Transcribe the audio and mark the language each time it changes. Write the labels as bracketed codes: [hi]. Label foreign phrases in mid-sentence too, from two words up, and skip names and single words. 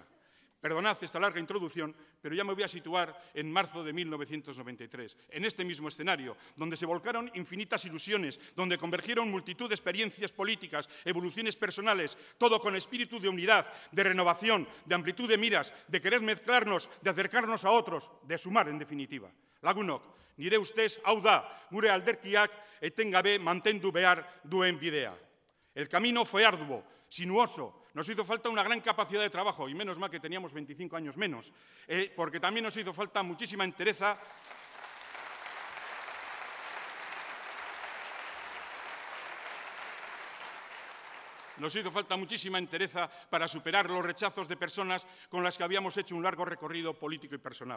[es] Perdonad esta larga introducción, pero ya me voy a situar en marzo de 1993, en este mismo escenario, donde se volcaron infinitas ilusiones, donde convergieron multitud de experiencias políticas, evoluciones personales, todo con espíritu de unidad, de renovación, de amplitud de miras, de querer mezclarnos, de acercarnos a otros, de sumar en definitiva. [eu] Lagunok, Nire ustez, hau da, gure alderkiak etengabe mantendu behar duen bidea. [es] El camino fue arduo, sinuoso. Nos hizo falta una gran capacidad de trabajo, y menos mal que teníamos 25 años menos, porque también nos hizo falta muchísima entereza. Nos hizo falta muchísima entereza para superar los rechazos de personas con las que habíamos hecho un largo recorrido político y personal.